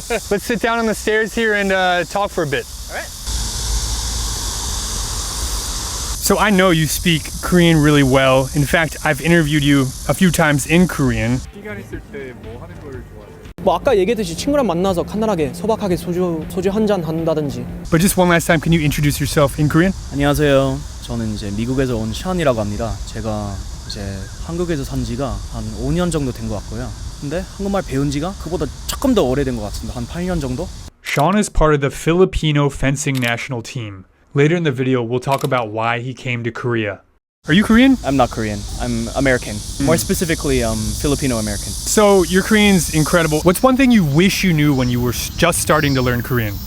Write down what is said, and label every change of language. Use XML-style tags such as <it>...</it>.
<en>Let's sit down on the stairs here and talk for a bit. All right. So I know you speak Korean really well. In fact, I've interviewed you a few times in Korean.</en> <ko>시간 있을 때 뭐 하는 걸 좋아하세요? 뭐 아까 얘기했듯이 친구랑 만나서 간단하게 소박하게 소주 한 잔 한다든지.</ko> <en>But just one last time, can you introduce yourself in Korean?</en> <ko>안녕하세요. 저는 이제 미국에서 온 션이라고 합니다. 제가 이제 한국에서 산 지가 한 5년 정도 된 것 같고요. 근데 한국말 배운 지가 그보다 조금 더 오래된 것 같습니다. 한 8년 정도?</ko> <en>Sean is part of the Filipino fencing national team. Later in the video, we'll talk about why he came to Korea. Are you Korean? I'm not Korean. I'm American. More specifically, Filipino American. So your Korean's incredible. What's one thing you wish you knew when you were just starting to learn Korean?</en>